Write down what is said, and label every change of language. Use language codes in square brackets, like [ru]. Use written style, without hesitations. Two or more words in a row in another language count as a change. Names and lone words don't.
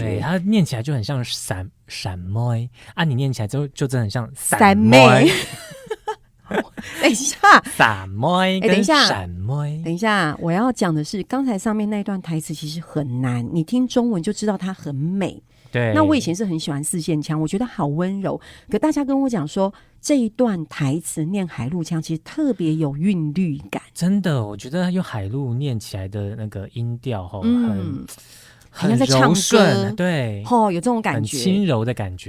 [zh] 對，她念起來就很像閃妹啊，你念起來就真的很像三妹。等一下，散妹跟閃妹。等一下，我要講的是，剛才上面那段台詞其實很難，你聽中文就知道它很美。對，那我以前是很喜歡四線腔，我覺得好溫柔。可大家跟我講說，這一段台詞念海陸腔，其實特別有韻律感。真的，我覺得用海陸念起來的那個音調很像在唱歌，對，有這種感覺，很輕柔的感覺。